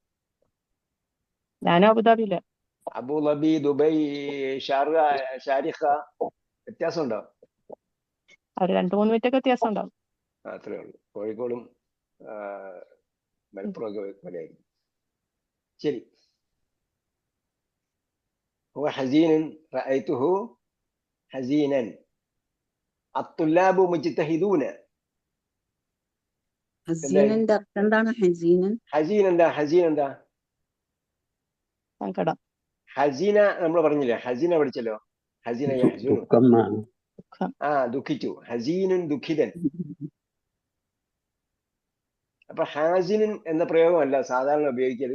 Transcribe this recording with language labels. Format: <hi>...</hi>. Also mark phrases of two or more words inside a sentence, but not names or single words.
<ml>ഞാനും അബുദാബിയില്. അബുദാബി, ദുബൈ, ഷാരിഖ വ്യത്യാസമുണ്ടോ? ഒരു 2-3 മിനിറ്റ് ഒക്കെ വ്യത്യാസം ഉണ്ടാവും. അത്രേ ഉള്ളൂ. കോഴിക്കോടും മലപ്പുറം ഒക്കെ പോലെയായിരിക്കും. ശരി.</ml> <ar>هو حزين رأيته حزينا الطلاب مجتهدون.</ar> <ml>ഹസീനന്റെ അർത്ഥം എന്താണ്? ഹസീനൻ ഹസീൻ എന്താ? സങ്കടം. ഹസീന നമ്മൾ പറഞ്ഞില്ലേ, ഹസീന പഠിച്ചല്ലോ.</ml> <ar>حزن يحزن, ദുഃഖിച്ചു.</ar> <ml>ഹസീനുൻ ദുഃഖിതൻ. അപ്പൊ ഹാസിനുൻ എന്ന പ്രയോഗമല്ല സാധാരണ ഉപയോഗിക്കല്.</ml>